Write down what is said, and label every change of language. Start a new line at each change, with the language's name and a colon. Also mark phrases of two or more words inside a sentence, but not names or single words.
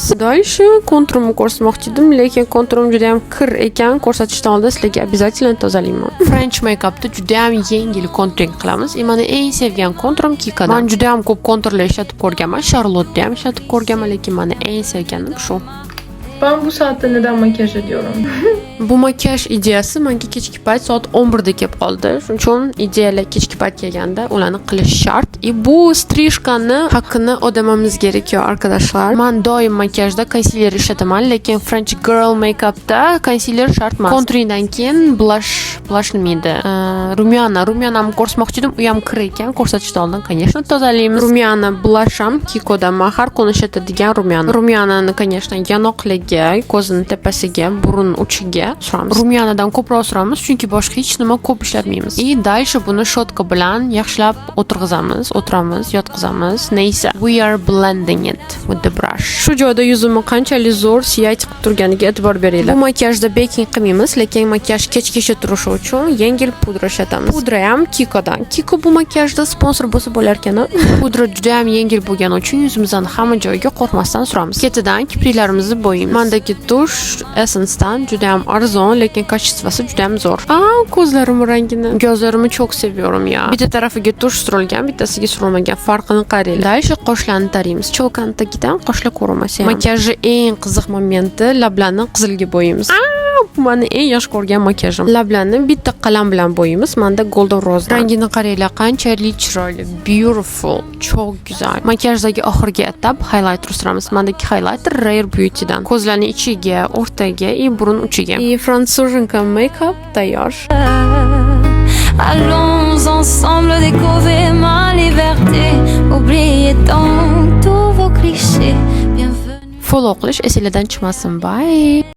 Uzbek: Dальше konturimni ko'rsatmoqchi edim, lekin konturim juda ham kir ekan, ko'rsatishdan oldin sizlarga обязательно tozalayman.
English: French makeupda
Uzbek: juda ham yengil konturing qilamiz. Meni eng sevgan konturim Kikodan. Men juda ham ko'p konturlar ishlatib ko'rganman, Charlotte ham ishlatib ko'rganman, lekin meni eng sevganim shu.
Turkish: Ben bu saatte neden makyaj ediyorum?
Uzbek: Bu makiyaj ideyasi menga kechki payt soat 11 da kelib qoldi. Shuning uchun ideyalar kechki payt kelganda ularni qilish shart. Bu strижканы haqqini o'damamiz kerak arkadaşlar. Men doim makiyajda konsiler ishlataman, lekin
English: French girl makeupda
Uzbek: konsiler shart emas. Konturingdan keyin blush nima edi? Rumyanamni ko'rsatmoqchi edim, u ham kir ekan, ko'rsatishdan oldin, конечно, tozalaymiz. Rumyana blush ham Kikodan men har kuni ishlatadigan rumyana. Rumyanani, конечно, yanoqlarga, ko'zning tepasiga, burun uchiga suramiz. Rumyanadan ko'proq suramiz, chunki boshqa hech nima ko'p ishlatmaymiz. Dальше buni shotka bilan yaxshilab o'tirg'izamiz, yotqizamiz.
English: Neyse, we are blending it with the brush.
Uzbek: Shu joyda yuzimni qanchalik zo'r siyay chiqib turganiga e'tibor beringlar. Bu makiyajda baking qilmaymiz, lekin makiyaj kechgacha turishi uchun yengil pudra ishlatamiz. Pudra ham Kikodan. Kiko bu makiyajda sponsor bo'lsa bo'lar ekan. Pudra juda ham yengil bo'lgani uchun yuzimizdan hamma joyga qo'rqmasdan suramiz. Ketidan kipriklarimizni bo'yaymiz. Mendagi tush Essence'dan juda ham arzon, lekin kачествоsi juda ham zo'r. Ko'zlarim rangini,
Turkish: gözlerimi çok seviyorum ya.
Uzbek: Bitta tarafiga tush surilgan, bittasiga surilmagan. Farqini qaranglar. Dальше qoshlarni taraymiz. Cho'kantagidan qoshlar ko'rinmasa ham. Makiyajning eng qiziq momenti lablarni qizilga bo'yaymiz. Bu meni eng yaxshi ko'rgan makiyajim. Lablarni bitta qalam bilan bo'yaymiz. Menda golden rose. Rangini qaranglar, qanchalik chiroyli,
Turkish: beautiful, çok güzel.
Uzbek: Makiyajdagi oxirgi etap highlighter suramiz. Mendagi highlighter Rare Beauty'dan. Ko'zlarning ichiga, o'rtaga, burun uchiga. Fransuzcha makeup tayyor.
French: Allons ensemble découvrir ma liberté, oubliez donc tous vos clichés. Bienvenue.
Uzbek: Follow qilish esingizdan chiqmasin. Bye.